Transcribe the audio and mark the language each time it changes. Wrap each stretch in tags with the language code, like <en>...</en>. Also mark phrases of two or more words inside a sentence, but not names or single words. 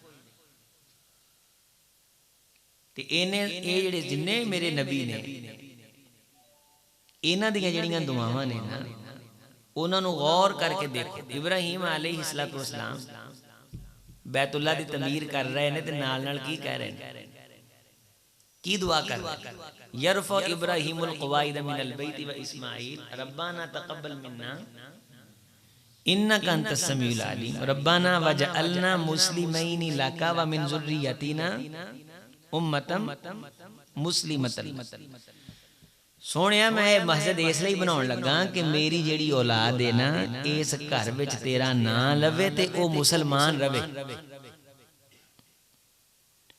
<pa>تے انہیں ایہ جیہڑے جنے میرے نبی نے انہاں دیاں جیہڑیاں دعاواں نے نا اوہناں نوں غور کر کے دیکھو. इब्राहीम</pa> <ar>عليه الصلاة والسلام</ar> <pa>بیت اللہ دی تعمیر کر رہے نے تے نال نال کی کہہ رہے نے، کی دعا کر رہے?</pa> <ar>يرفع إبراهيم القواعد من البيت وإسماعيل ربنا تقبل منا إنك أنت السميع العليم ربنا واجعلنا مسلمين لك ومن ذريتنا أمة مسلمة.</ar> <pa>سوہنیا میں مسجد اس لئی بناؤن لگا کہ میری جیہڑی اولاد ہے نا اس گھر وچ تیرا ناں لوے تے او مسلمان روے.</pa>